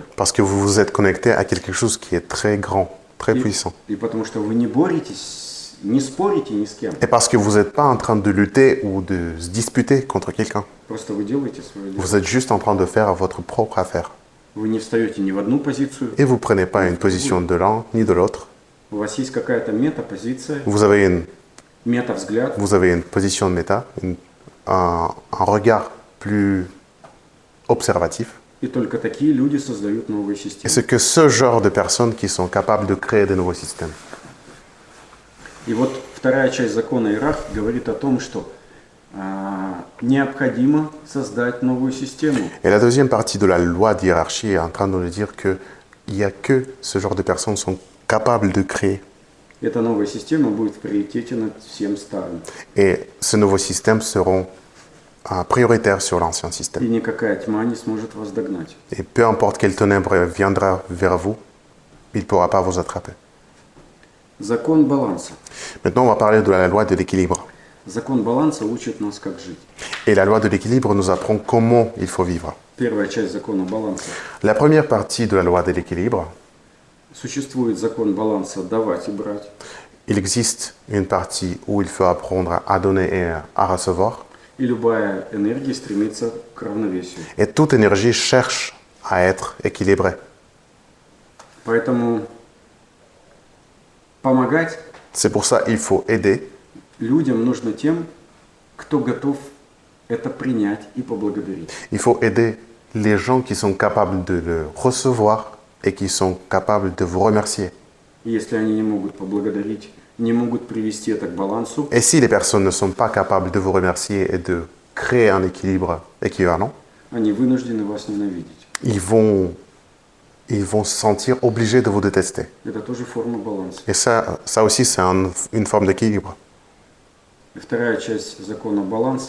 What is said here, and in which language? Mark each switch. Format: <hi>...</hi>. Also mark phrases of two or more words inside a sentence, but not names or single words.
<fr>Parce que vous vous êtes connecté à quelque chose qui est très grand, très</fr> <ru>И,</ru> <fr>puissant.</fr> <ru>и потому что вы не боретесь, не спорите ни с кем.</ru> <fr>Et parce que vous n'êtes pas en train de lutter ou de se disputer contre quelqu'un.</fr> <ru>Просто вы делаете свое дело.</ru> <fr>Vous êtes juste en train de faire votre propre affaire.</fr> <ru>Вы не встаете ни в одну позицию,</ru> <fr>Et vous ne prenez pas une position de l'un ni de l'autre.</fr> <ru>У вас есть какая-то метапозиция,</ru> <fr>vous avez</fr> <ru>метавзгляд,</ru> <fr>une position de méta, un regard plus observatif.</fr> <ru>и только такие люди создают новые</ru> <fr>Et</fr> <ru>системы.</ru> <fr>c'est que ce genre de personnes qui sont capables de créer de nouveaux systèmes.</fr> <ru>И вот вторая часть закона иерархии говорит о том, что необходимо создать новую систему.</ru> <fr>Et la deuxième partie de la loi de hiérarchie est en train de nous dire qu'il n'y a que ce genre de personnes qui sont capables de créer.</fr> <ru>Эта новая система будет в приоритете над всем старым.</ru> <fr>Et ces nouveaux systèmes seront prioritaires sur l'ancien</fr> <ru>И</ru> <fr>système.</fr> <ru>никакая тьма не сможет вас догнать.</ru> <fr>Et peu importe quelle ténèbre viendra vers vous, il ne pourra pas vous attraper.</fr> <ru>Закон баланса.</ru> <fr>Maintenant, on va parler de la loi de l'équilibre.</fr> <ru>Закон баланса учит нас, как жить.</ru> <fr>Et la loi de l'équilibre nous apprend comment il faut vivre.</fr> <ru>Первая часть закона баланса.</ru> <fr>La première partie de la loi de l'équilibre,</fr> <ru>Существует закон баланса давать и брать.</ru> <fr>il existe une partie où il faut apprendre à donner et à recevoir.</fr> <ru>И любая энергия стремится к равновесию.</ru> <fr>Et toute énergie cherche à être équilibrée.</fr> <ru>Поэтому помогать</ru> <fr>C'est pour ça qu'il faut aider.</fr> <ru>людям нужно тем, кто готов это принять и поблагодарить.</ru> <fr>Il faut aider les gens qui sont capables de le recevoir et qui sont capables de vous remercier.</fr> <ru>И если они не могут поблагодарить, не могут привести это к балансу,</ru> <fr>Et si les personnes ne sont pas capables de vous remercier et de créer un équilibre équivalent,</fr> <ru>они вынуждены вас ненавидеть.</ru> <fr>ils vont se sentir obligés de vous détester.</fr> <ru>Это тоже форма баланса.</ru> <fr>Et ça aussi, c'est une forme d'équilibre.</fr> <ru>И вторая часть закона баланса.</ru>